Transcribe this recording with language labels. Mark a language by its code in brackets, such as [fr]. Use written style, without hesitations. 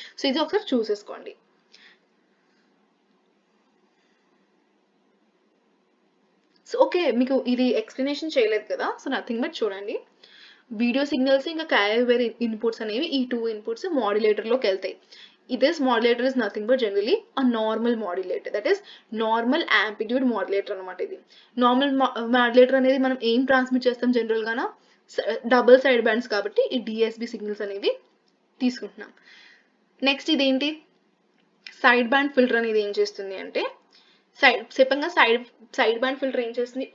[te] So ఇది ఒకసారి చూసేసుకోండి. So okay, మీకు ఇది ఎక్స్ప్లెనేషన్ చేయలేదు కదా. సో నథింగ్ బట్ చూడండి, వీడియో సిగ్నల్స్ ఇంకా క్యారియర్ ఇన్పుట్స్ అనేవి, ఈ 2 ఇన్పుట్స్ మాడ్యులేటర్లోకి వెళ్తాయి. [en] This modulator is nothing but generally a normal modulator, that is normal amplitude modulator అనమాట. [te] ఇది నార్మల్ మాడ్యులేటర్ అనేది మనం ఏం ట్రాన్స్మిట్ చేస్తాం జనరల్గానా? డబుల్ సైడ్ బ్యాండ్స్ కాబట్టి ఈ డిఎస్బి సిగ్నల్స్ అనేవి తీసుకుంటున్నాం. నెక్స్ట్ ఇదేంటి? సైడ్ బ్యాండ్ ఫిల్టర్ అనేది ఏం చేస్తుంది అంటే, చెప్పంగా సైడ్ బ్యాండ్ ఫిల్టర్ ఏం చేస్తుంది?